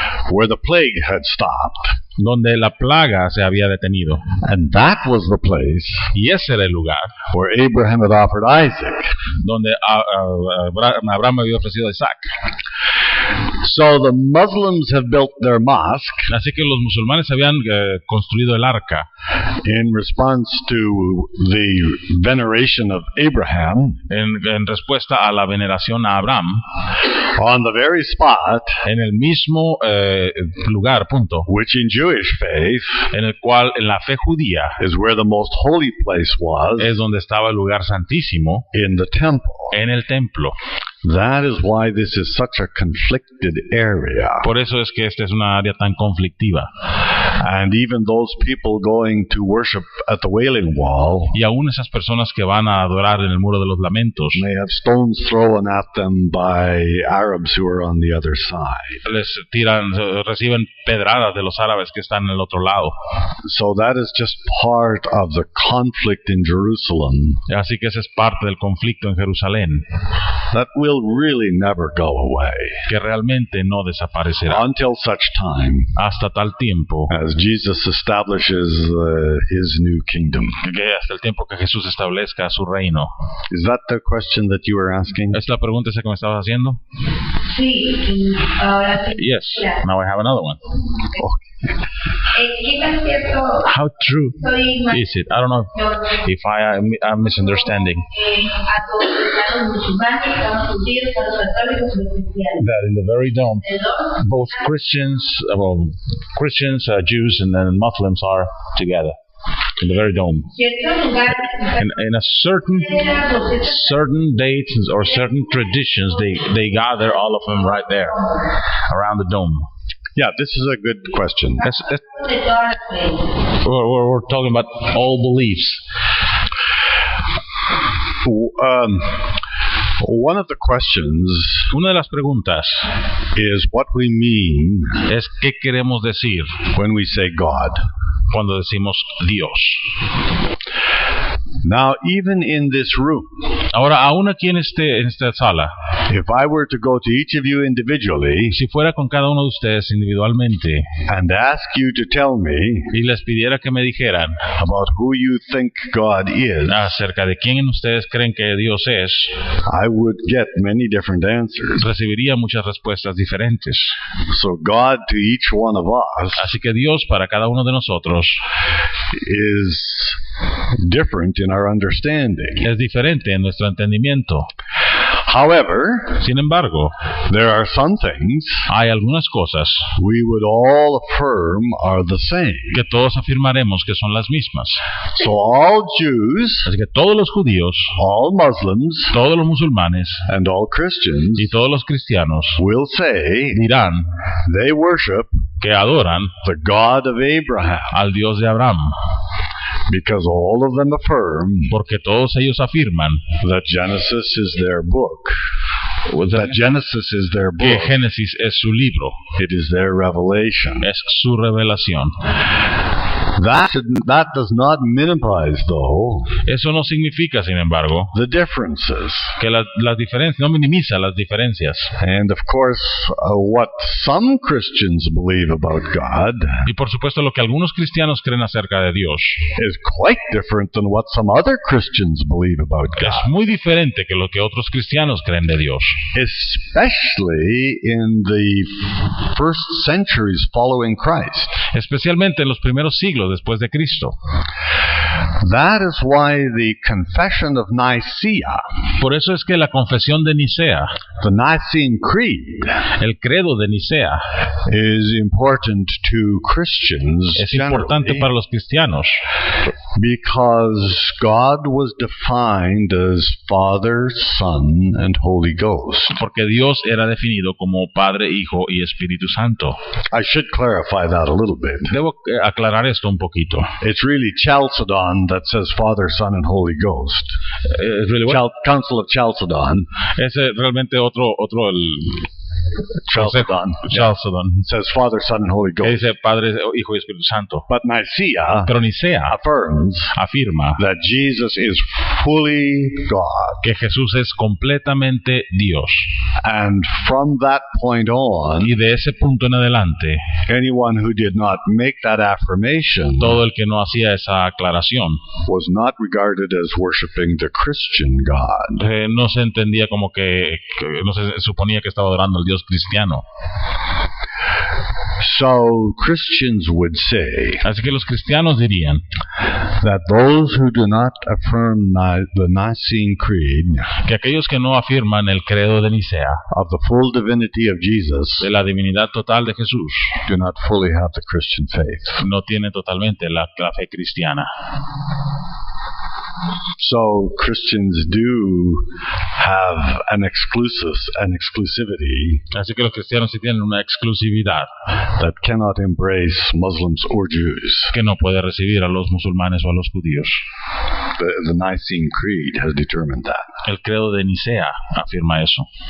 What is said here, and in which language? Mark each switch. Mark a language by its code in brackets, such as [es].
[en] where the plague had stopped. [es] donde la plaga se había detenido. [en] And that was the place [es] Y ese era el lugar [en] where Abraham had offered Isaac. [es] donde Abraham había ofrecido a Isaac. [en] So the Muslims have built their mosque [es] Así que los musulmanes habían construido el arca [en] in response to the veneration of Abraham [es] en respuesta a la veneración a Abraham, [en] on the very spot [es] en el mismo lugar, punto, [en] which in Jewish faith [es] en el cual en la fe judía [en] is where the most holy place was, [es] es donde estaba el lugar santísimo, [en] in the temple. [es] en el templo. [en] That is why this is such a conflicted area. [es] Por eso es que esta es una área tan conflictiva. [en] And even those people going to worship at the Wailing Wall [es] Y aún esas personas que van a adorar en el Muro de los Lamentos, [en] may have stones thrown at them by Arabs who are on the other side. [es] les reciben pedradas de los árabes que están en el otro lado. [en] So that is just part of the conflict in Jerusalem [es] Así que esa es parte del conflicto en Jerusalén, [en] that will really never go away [es] que realmente no desaparecerá [en] until such time [es] hasta tal tiempo, [en] as Jesus establishes his new kingdom. [es] que hasta el tiempo que Jesús establezca su reino. [en] Is that the question that you were asking? [es] ¿Es la pregunta esa que me estabas haciendo? Sí, ahora sí. [en] Yes. [es] Ya. [en] Now I have another one. [es] ¿Qué tan cierto [en] How true [es] soy más [en] is it? I don't know if I'm misunderstanding. [es] a todos los musulmanes, a los judíos, a los católicos y los cristianos? [en] That in the very dome, [es] ¿Perdón? [en] both Christians, Jews, and then Muslims are together in the very dome. [es] Ciertos lugares, [en] In a certain dates or certain traditions, they gather all of them right there around the dome. Yeah, this is a good question. That's, [es] de todas las creencias. [en] we're talking about all beliefs. One of the questions [es] Una de las preguntas [en] is what we mean [es] es qué queremos decir [en] when we say God. [es] cuando decimos Dios. [en] Now, even in this room, [es] Ahora, aún aquí en esta sala, [en] if I were to go to each of you individually [es] si fuera con cada uno de ustedes individualmente [en] and ask you to tell me [es] y les pidiera que me dijeran [en] about who you think God is, [es] acerca de quién ustedes creen que Dios es, [en] I would get many different answers. [es] recibiría muchas respuestas diferentes. [en] So God to each one of us [es] Así que Dios para cada uno de nosotros [en] is different in our understanding. [es] es diferente en nuestro entendimiento. [en] However, [es] Sin embargo, [en] there are some things [es] hay algunas cosas [en] we would all affirm are the same. [es] que todos afirmaremos que son las mismas. [en] So all Jews, [es] Así que todos los judíos, [en] all Muslims, [es] todos los musulmanes [en] and all Christians [es] y todos los cristianos [en] will say [es] dirán [en] they worship [es] que adoran [en] the God of Abraham, [es] al Dios de Abraham, [en] because all of them affirm [es] porque todos ellos afirman [en] that Genesis is their book. That Genesis is their [es] que [en] book. [es] Génesis es su libro, [en] It is their revelation. [es] es su revelación. [en] That does not minimize, though, [es] Eso no significa, sin embargo, [en] the differences. [es] que las diferencias, no minimiza las diferencias. [en] And of course, what some Christians believe about God [es] Y por supuesto lo que algunos cristianos creen acerca de Dios [en] is quite different than what some other Christians believe about [es] es [en] God, [es] muy diferente que lo que otros cristianos creen de Dios. [en] especially in the first centuries following Christ. [es] Especialmente en los primeros siglos después de Cristo. [en] That is why the Confession of Nicaea, [es] Por eso es que la confesión de Nicea, [en] the Nicene Creed, [es] el credo de Nicea, [en] is important to Christians [es] es importante [en] generally, [es] para los cristianos, [en] because God was defined as Father, Son, and Holy Ghost. [es] porque Dios era definido como Padre, Hijo y Espíritu Santo. [en] I should clarify that a little bit. [es] Debo aclarar esto un poquito. [en] It's really Chalcedon that says Father, Son, and Holy Ghost. Es really what? Council of Chalcedon. [es] Es realmente otro el [en] Chalcedon. Chalcedon, Says Father, Son, and Holy [es] que [en] Ghost. [es] dice Padre, Hijo y Espíritu Santo. [en] But Nicaea [es] Pero Nicea [en] affirms [es] afirma [en] that Jesus is fully God. [es] que Jesús es completamente Dios. [en] And from that point on, [es] Y de ese punto en adelante, [en] anyone who did not make that affirmation [es] todo el que no hacía esa aclaración [en] was not regarded as worshiping the Christian God. [es] no se entendía como que no se suponía que estaba adorando al Dios cristiano. [en] So Christians would say [es] Así que los cristianos dirían [en] that those who do not affirm the Nicene Creed [es] que aquellos que no afirman el credo de Nicea, [en] of the full divinity of Jesus [es] de la divinidad total de Jesús, [en] do not fully have the Christian faith. [es] no tienen totalmente la fe cristiana. [en] So Christians do have an exclusivity [es] Así que los cristianos sí tienen una exclusividad [en] that cannot embrace Muslims or Jews. [es] que no puede recibir a los musulmanes o a los judíos. [en] The Nicene Creed has determined that. [es] El credo de Nicea afirma eso.